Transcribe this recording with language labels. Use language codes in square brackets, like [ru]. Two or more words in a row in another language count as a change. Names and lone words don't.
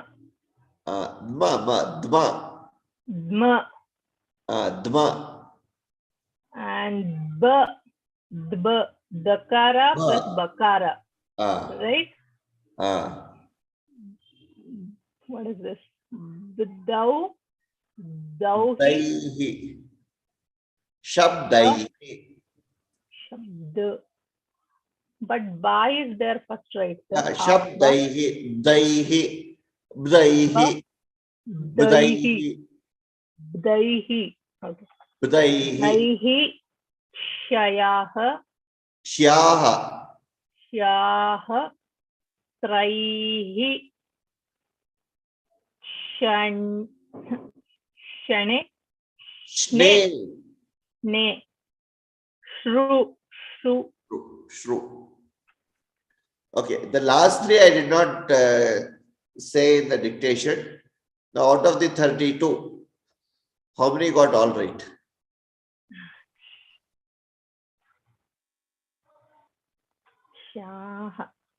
[sa] Dma. Dma. Dma. Dma. And ba. Dba. Dakara plus bakara. Right? [en] What is this? [sa] Dau. Daihi. Shabdaihi. [en] Shabd. But ba is there first, right? [sa] Shabdaihi. Daihi. Bdaihi. Bdaihi. Bdaihi. Okay. Bdaihi. Bdaihi. Shayaha. Shyaha. Shyaha. Traihi. Shane. Shne. Ne. Shru. Shru. Shru. [en] Okay, the last three I did not say in the dictation. Now, out of the 32, how many got all right? [sa] Shaha.